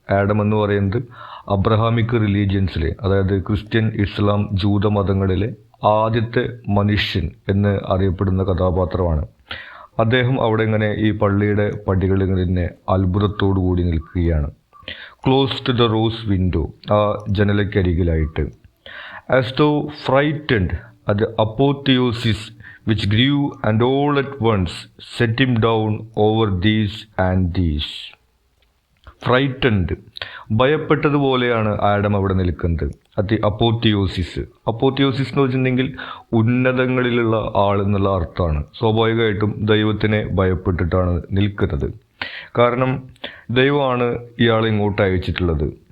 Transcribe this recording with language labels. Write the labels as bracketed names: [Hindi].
[Malayalam] Adam എന്ന് പറയുന്നത് Abrahamic റിലീജിയൻസിലെ, അതായത് ക്രിസ്ത്യൻ, ഇസ്ലാം, ജൂത മതങ്ങളിലെ ആദ്യത്തെ മനുഷ്യൻ എന്ന് അറിയപ്പെടുന്ന കഥാപാത്രമാണ്. അദ്ദേഹം അവിടെ ഇങ്ങനെ ഈ പള്ളിയുടെ പടികളിൽ ഇങ്ങനെ അത്ഭുതത്തോടു കൂടി നിൽക്കുകയാണ്. [English] close to the rose window, [Malayalam] ആ ജനലക്കരികിലായിട്ട്. [English] As though frightened at the apotheosis which grew and all at once set him down over these and these. [Malayalam] Frightened, ഭയപ്പെട്ടതുപോലെയാണ് Adam അവിടെ നിൽക്കുന്നത്. അപ്പോത്തിയോസിസ് എന്ന് വെച്ചിട്ടുണ്ടെങ്കിൽ ഉന്നതങ്ങളിലുള്ള ആൾ എന്നുള്ള അർത്ഥമാണ്. സ്വാഭാവികമായിട്ടും ദൈവത്തിനെ ഭയപ്പെട്ടിട്ടാണ് നിൽക്കുന്നത്. കാരണം ദൈവമാണ് ഇയാളെ ഇങ്ങോട്ട് അയച്ചിട്ടുള്ളത്.